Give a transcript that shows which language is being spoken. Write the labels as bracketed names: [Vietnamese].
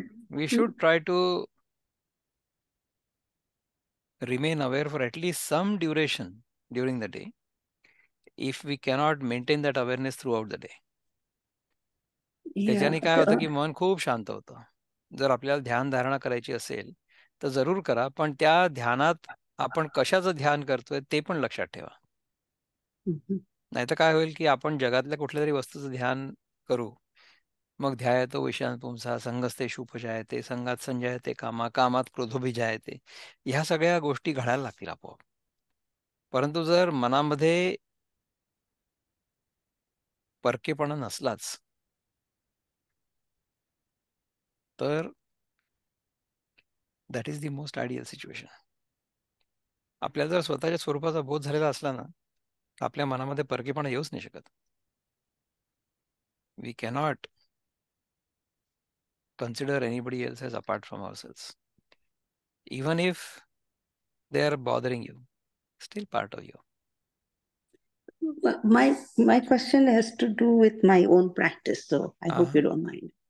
[English] We should try to remain aware for at least some duration during the day if we cannot maintain that awareness throughout the day. [Marathi] त्याच्याने काय होतं की मन खूप शांत होतं. जर आपल्याला ध्यान धारणा करायची असेल तर जरूर करा, पण त्या ध्यानात आपण कशाचं ध्यान करतोय ते पण लक्षात ठेवा. नाहीतर काय होईल की आपण जगातल्या कुठल्या तरी वस्तूचं ध्यान करू, मग [Sanskrit] ध्यायतो विषयान् पुंसा संगस्तेषु उपजायते संगात संजयते कामा कामात क्रोधोभिजायते, [Marathi] ह्या सगळ्या गोष्टी घडायला लागतील आपोआप. परंतु जर मनामध्ये परकेपणा नसलाच तर [English] That is the most ideal situation. [Marathi] आपल्याला जर स्वतःच्या स्वरूपाचा बोध झालेला असला ना, आपल्या मनामध्ये परकेपणा येऊच नाही शकत. [English] We cannot consider anybody else as apart from ourselves. Even if they are bothering you, still part of you. My question has to do with my own practice, so I hope you don't mind.